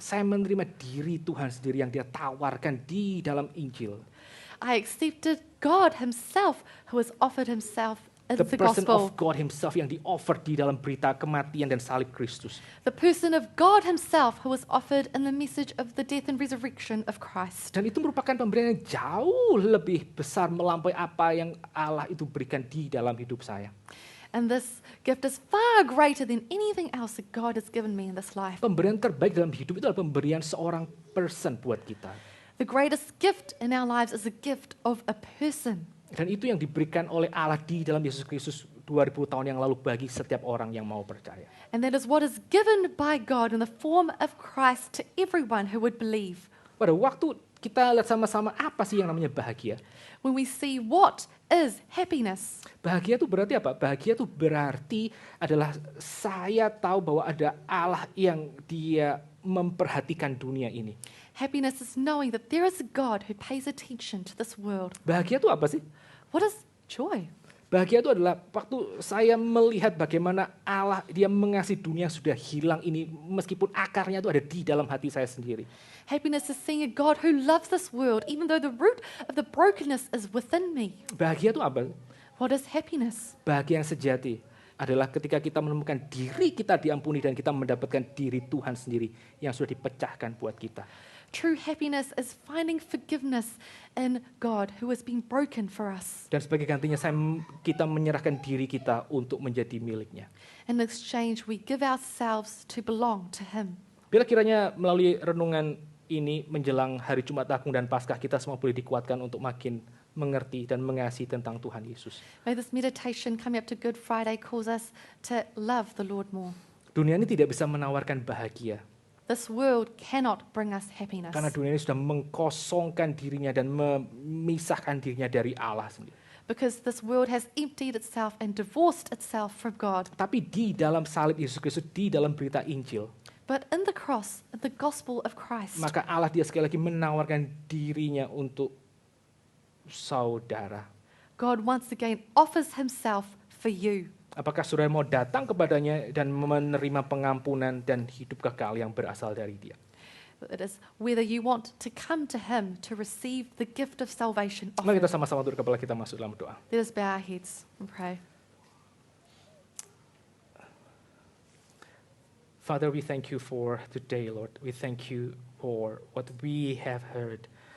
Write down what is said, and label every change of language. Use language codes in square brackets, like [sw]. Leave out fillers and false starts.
[id] Saya menerima diri Tuhan sendiri yang dia tawarkan di dalam Injil. [en] I accepted God himself who has offered himself in The the person gospel. of God himself [id] yang di-offer di dalam berita kematian dan salib Kristus. [en] The person of God himself who was offered in the message of the death and resurrection of Christ. [id] Dan itu merupakan pemberian yang jauh lebih besar melampaui apa yang Allah itu berikan di dalam hidup saya. [en] And this gift is far greater than anything else that God has given me in this life. [id] Pemberian terbaik dalam hidup itu adalah pemberian seorang person buat kita. [en] The greatest gift in our lives is a gift of a person. [id] Dan itu yang diberikan oleh Allah di dalam Yesus Kristus 2000 tahun yang lalu bagi setiap orang yang mau percaya. [en] And that is what is given by God in the form of Christ to everyone who would believe. [id] Pada waktu kita lihat sama-sama apa sih yang namanya bahagia. [en] When we see what is happiness. [id] Bahagia itu berarti apa? Bahagia itu berarti adalah saya tahu bahwa ada Allah yang dia memperhatikan dunia ini. [en] Happiness is knowing that there is a God who pays attention to this world. [id] Bahagia itu apa sih? [en] What is joy? [id] Bahagia itu adalah waktu saya melihat bagaimana Allah dia mengasihi dunia yang sudah hilang ini meskipun akarnya itu ada di dalam hati saya sendiri. [en] Happiness is seeing a God who loves this world even though the root of the brokenness is within me. [id] Bahagia itu apa? [en] What is happiness? [id] Bahagia yang sejati adalah ketika kita menemukan diri kita diampuni dan kita mendapatkan diri Tuhan sendiri yang sudah dipecahkan buat kita. [en] True happiness is finding forgiveness in God who has been broken for us. [id] Dan sebagai gantinya kita menyerahkan diri kita untuk menjadi miliknya. [en] In exchange, we give ourselves to belong to Him. [id] Bila kiranya melalui renungan ini menjelang hari Jumat Agung dan Paskah kita semua boleh dikuatkan untuk makin mengerti dan mengasihi tentang Tuhan Yesus. [en] May this meditation coming up to Good Friday cause us to love the Lord more. [id] Dunia ini tidak bisa menawarkan bahagia. [en] This world cannot bring us happiness. [id] Karena dunia ini sudah mengkosongkan dirinya dan memisahkan dirinya dari Allah sendiri. [en] Because this world has emptied itself and divorced itself from God. [id] Tapi di dalam salib Yesus Kristus, di dalam berita Injil, [en] But in the cross, in the gospel of Christ, [id] maka Allah dia sekali lagi menawarkan dirinya untuk saudara. [en] God once again offers himself for you. [id] Apakah saudara mau datang kepadanya dan menerima pengampunan dan hidup kekal yang berasal dari dia? [en] It is whether you want to come to him to receive the gift of salvation [id] Mari [en] offered. [id] kita sama-sama tunduk kepala kita masuk dalam doa. [en] Let us bow our heads and pray. Father, we thank you for today, Lord. We thank you for what we have heard.